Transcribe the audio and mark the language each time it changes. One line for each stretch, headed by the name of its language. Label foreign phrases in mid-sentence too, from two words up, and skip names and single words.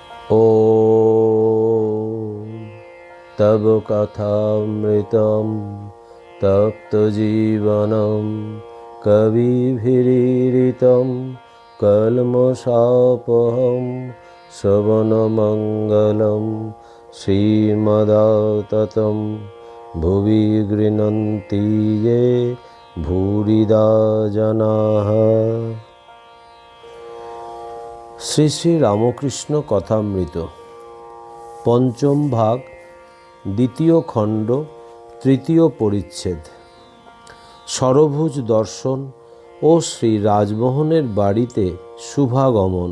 Sanskrit: ॐ तव कथामृतं तप्तजीवनं कविभिरीडितं कल्मषापहं श्रवणमङ्गलं श्रीमदाततं भुवि गृह्णन्ति ये भूरिदा जनाः।
Bangla: শ্রী শ্রী রামকৃষ্ণ কথামৃত পঞ্চম ভাগ, দ্বিতীয় খণ্ড, তৃতীয় পরিচ্ছেদ। ষড়ভুজ দর্শন ও শ্রী রাজমোহনের বাড়িতে শুভাগমন।